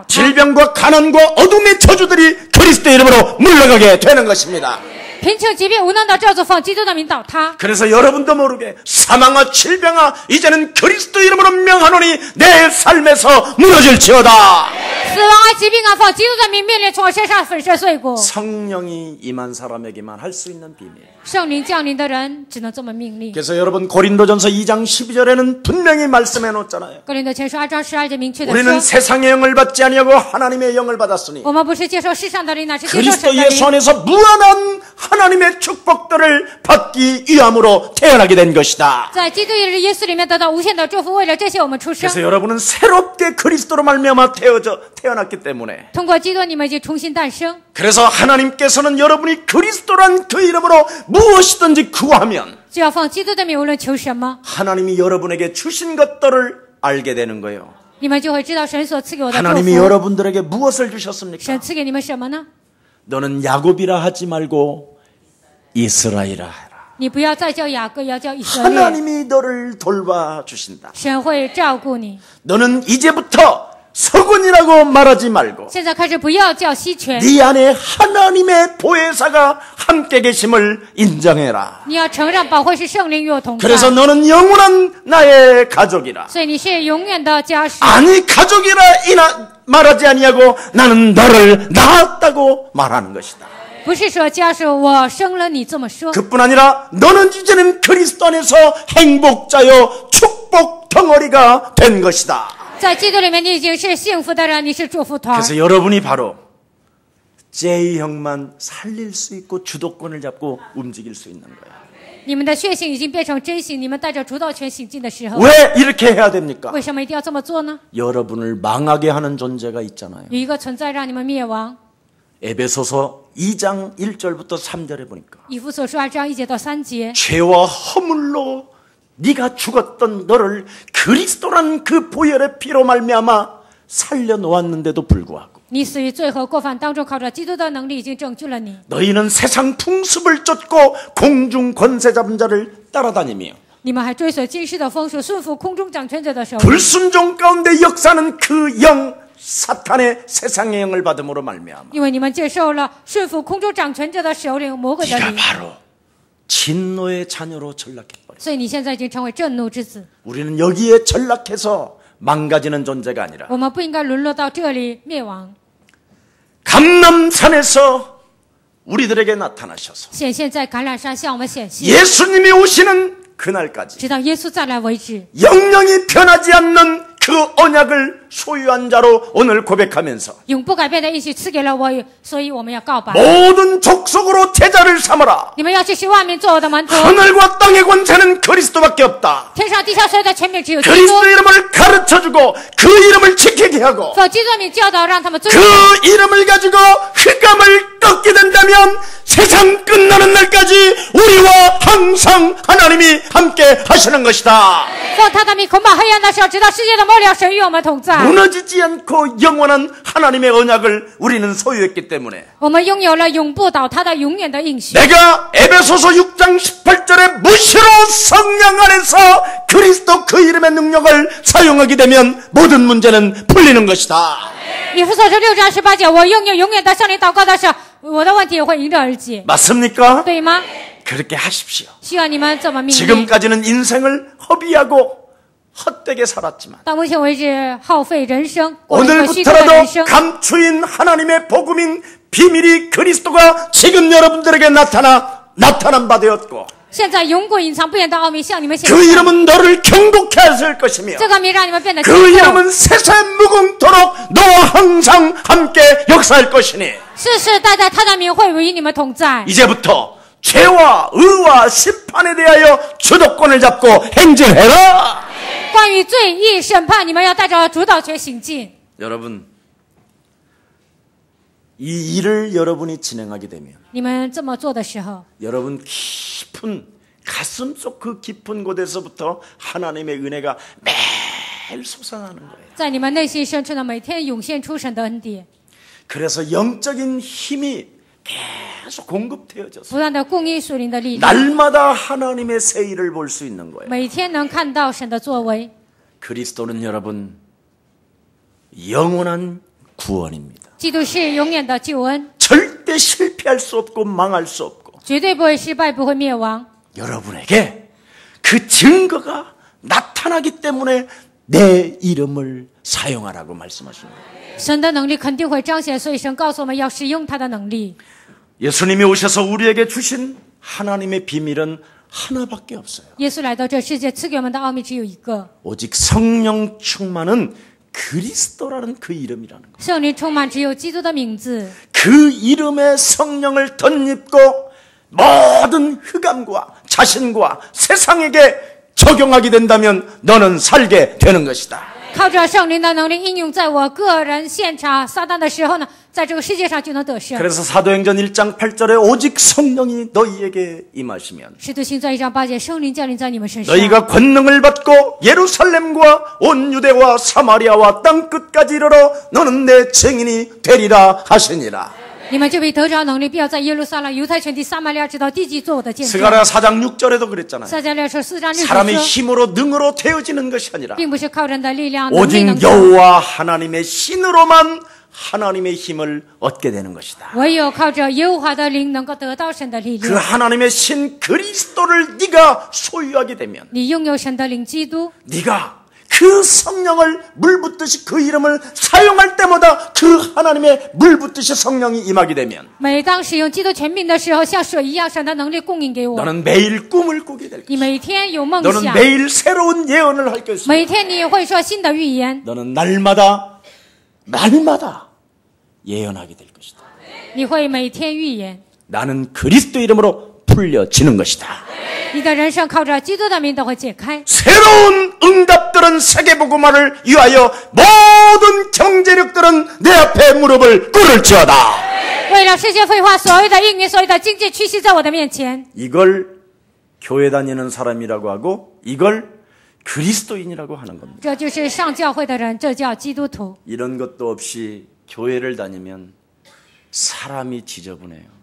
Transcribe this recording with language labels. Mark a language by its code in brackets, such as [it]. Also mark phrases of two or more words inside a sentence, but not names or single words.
[ko] 질병과 가난과 어둠의 저주들이 그리스도 이름으로 물러가게 되는 것입니다. [zh] 贫穷、疾病、无能的咒诅奉基督的名倒塌。 [ko] 그래서 여러분도 모르게 사망아 질병아 이제는 그리스도 이름으로 명하노니 내 삶에서 무너질지어다. [zh] 死亡啊、疾病啊，奉基督的名命令从我身上粉身碎骨。 [ko] 성령이 임한 사람에게만 할 수 있는 비밀. [zh] 圣灵降临的人只能这么命令。 [ko] 그래서 여러분 고린도전서 2장 12절에는 분명히 말씀해 놓았잖아요. [zh] 哥林多前书2章12节明确的 [ko] 우리는 [zh] 说， [ko] 세상의 영을 받지 아니하고 하나님의 영을 받았으니 [zh] 我们不是接受世上的灵，乃是接受 [ko] 그리스도 [zh] 神的 [ko] 예수 [zh] 灵。 [ko] 안에서 무한한 하나님의 축복들을 받기 위함으로 태어나게 된 것이다. [zh] 在基督耶稣里面得到无限的祝福，为了这些我们出生。 [ko] 그래서 여러분은 새롭게 그리스도로 말미암아 태어났기 때문에 [zh] 通过基督，你们已经重新诞生。 [ko] 그래서 하나님께서는 여러분이 그리스도란 그 이름으로 무엇이든지 구하면 [zh] 只要奉基督的名，无论求什么， [ko] 하나님이 여러분에게 주신 것들을 알게 되는 거예요. [zh] 你们就会知道神所赐给我的祝 [ko] 하나님이 [zh] 福。 [ko] 여러분들에게 무엇을 주셨습니까? [zh] 神赐给你们什么呢？ [ko] 너는 야곱이라 하지 말고 이스라엘이라 해라. [zh] 你不要再叫雅各，要叫以色列。 [ko] 하나님이 너를 돌봐주신다. [zh] 神会照顾你。 [ko] 너는 이제부터 서군이라고 말하지 말고 [zh] 现在开始不要叫西权， [ko] 네 안에 하나님의 보혜사가 함께 계심을 인정해라. [zh] 你要承认保惠是圣灵与我同在。 [ko] 그래서 너는 영원한 나의 가족이라. [zh] 所以你是永远的家属。 [ko] 아니 가족이라 말하지 아니하고 나는 너를 낳았다고 말하는 것이다. [zh] 不是说家属，我生了你这么说。 [ko] 그뿐 아니라 너는 이제는 그리스도 안에서 행복자요 축복 덩어리가 된 것이다. [zh] 在基督里面，你已经是幸福的人，你是祝福团。 [ko] 그래서 여러분이 바로 J형만 살릴 수 있고 주도권을 잡고 움직일 수 있는 거예요. [zh] 你们的血性已经变成真性，你们带着主导权行进的时候， [ko] 왜 이렇게 해야 됩니까? [zh] 为什么一定要这么做呢？ [ko] 여러분을 망하게 하는 존재가 있잖아요. [zh] 有一个存在让你们灭亡。 [ko] 에베소서 2장 1절부터 3절에 보니까 [zh] 以弗所书2章1节到3节， [ko] 죄와 허물로 네가 죽었던 너를 그리스도란 그 보혈의 피로 말미암아 살려놓았는데도 불구하고 [zh] 你死于罪和过犯当中，靠着基督的能力已经拯救了你。 [ko] 너희는 세상 풍습을 쫓고 공중 권세 잡은 자를 따라다니며 [zh] 你们还追随今世的风俗，顺服空中掌权者的手里， [ko] 불순종 가운데 역사는 그 영 사탄의 세상의 영을 받음으로 말미암아 [zh] 因为你们接受了顺服空中掌权者的首领魔鬼的 [ko] 네가 [zh] 灵， [ko] 바로 진노의 자녀로 전락해버려. [zh] 所以你现在已经成为震怒之子。 [ko] 우리는 여기에 전락해서 망가지는 존재가 아니라 [zh] 我们不应该沦落到这里灭亡。 [ko] 감람산에서 우리들에게 나타나셔서 [zh] 显现在橄榄山向我们显现， [ko] 예수님이 오시는 그날까지 [zh] 直到耶稣再来为止。 [ko] 영영이 변하지 않는 그 언약을 소유한 자로 오늘 고백하면서 [zh] 永不改变的应许赐给了我，所以我们要告白。 [ko] 모든 족속으로 제자를 삼아라. [zh] 你们要去使万民做我的门徒。 [ko] 하늘과 땅의 권세는 그리스도밖에 없다. [zh] 天上地下所有的权柄只有基督。 [ko] 그리스도 이름을 가르쳐주고 그 이름을 지키게 하고 [zh] 奉基督的名教导，让他们遵守。 [ko] 그 이름을 가지고 흑암을 꺾게 된다면 세상 끝나는 날까지 우리와 항상 하나님이 함께 하시는 것이다. [zh] 奉他的名捆绑黑暗的手，直到世界的末了，神与我们同在。 [ko] 무너지지 않고 영원한 하나님의 언약을 우리는 소유했기 때문에 [zh] 我们拥有了永不倒塌的永远的应许。 [ko] 내가 에베소서 6장 18절에 무시로 성령 안에서 그리스도 그 이름의 능력을 사용하게 되면 모든 문제는 풀리는 것이다. [zh] 以弗所书6章18节，我拥有永远的圣灵祷告的时候，我的问题也会迎刃而解， [ko] 맞습니까? [zh] 对吗？ [ko] 그렇게 하십시오. [zh] 希望你们这么命令。 [ko] 지금까지는 인생을 허비하고 헛되게 살았지만 [zh] 到目前为止，耗费人生，过了一个虚度的 [ko] 오늘부터라도 [zh] 人生。 [ko] 감추인 하나님의 복음인 비밀이 그리스도가 지금 여러분들에게 나타난 바 되었고 [zh] 现在永古隐藏不言的奥秘向你们显 [ko] 그 [zh] 现， [ko] 이름은 너를 경고케 하실 것이며 [zh] 这个名让你们变得 [ko] 그 [zh] 坚固。 [ko] 이름은 세세 무궁토록 너와 항상 함께 역사할 것이니 [zh] 世世代代他的名会与你们同在。 [ko] 이제부터 죄와 의와 심판에 대하여 주도권을 잡고 행진해라. [zh] 关于罪义审判，你们要带着主导权行进。 [ko] 여러분, 이 일을 여러분이 진행하게 되면 [zh] 你们这么做的时候， [ko] 여러분 깊은 가슴속 그 깊은 곳에서부터 하나님의 은혜가 매일 솟아나는 거예요. [zh] 在你们内心深处的每天涌现出神的恩典， [ko] 그래서 영적인 힘이 계속 공급되어져서 [zh] 不断的供应属灵的力量， [ko] 날마다 하나님의 새 일을 볼 수 있는 거예요. [zh] 每天能看到神的作为。 [ko] 그리스도는 여러분 영원한 구원입니다. [zh] 基督是永远的救恩， [ko] 절대 실패할 수 없고 망할 수 없고 [zh] 绝对不会失败，不会灭亡。 [ko] 여러분에게 그 증거가 나타나기 때문에 내 이름을 사용하라고 말씀하십니다. [zh] 神的能力肯定会彰显，所以神告诉我们要使用他的能力。 [ko] 예수님이 오셔서 우리에게 주신 하나님의 비밀은 하나밖에 없어요. [zh] 耶稣来到这世界，赐给我们的奥秘只有一个， [ko] 오직 성령 충만은 그리스도라는 그 이름이라는 것. [zh] 圣灵充满只有基督的名字。 [ko] 그 이름에 성령을 덧입고 모든 흑암과 자신과 세상에게 적용하게 된다면 너는 살게 되는 것이다. [zh] 靠着圣灵的能力应用在我个人现场撒旦的时候呢，在这个世界上就能得胜。 [ko] 그래서 사도행전 1장 8절에 오직 성령이 너희에게 임하시면 [zh] 使徒行传1章8节，圣灵降临在你们身上， [ko] 너희가 권능을 받고 예루살렘과 온 유대와 사마리아와 땅 끝까지 이르러 너는 내 증인이 되리라 하시니라. [zh] 你们就必得着能力，必要在耶路撒冷、犹太全地、撒玛利亚直到地极做我的见证。 [ko] 스가랴 4장 6절에도 그랬잖아요. [zh] 撒迦利亚书4章6节 [ko] 사람이 [zh] 说， [ko] 힘으로 능으로 되어지는 것이 아니라 [zh] 并不是靠人的力量能力能 [ko] 오직 [zh] 做， [ko] 여호와 하나님의 신으로만 하나님의 힘을 얻게 되는 것이다. [zh] 唯有靠着耶和华的灵能够得到神的力 [ko] 그 [zh] 量。 [ko] 하나님의 신 그리스도를 네가 소유하게 되면 [zh] 你拥有神的灵基督， [ko] 네가 그 성령을 물 붓듯이 그 이름을 사용할 때마다 그 하나님의 물 붓듯이 성령이 임하게 되면 [zh] 每当使用基督全名的时候，像水一样，神的能力供应给我。 [ko] 너는 매일 꿈을 꾸게 될 [zh] 你 [ko] 것이다. [zh] 每天有梦 [ko] 너는 [zh] 想， [ko] 매일 새로운 예언을 할 것이다. [zh] 每天你会说新的预言， [ko] 너는 날마다 예언하게 될 것이다. [zh] 你会每天预言。 [ko] 나는 그리스도 이름으로 풀려지는 것이다. [zh] 你的人生靠着基督的名都会解开。 [ko] 새로운 응답들은 세계복음화를 위하여 모든 경제력들은 내 앞에 무릎을 꿇을지어다. [zh] 为了世界废话，所有的应允，所有的经济趋势在我的面前。 [ko] 이걸 교회 다니는 사람이라고 하고 이걸 그리스도인이라고 하는 겁니다. [zh] 这就是上教会的人，这叫基督徒。 [ko] 이런 것도 없이 교회를 다니면 사람이 지저분해요.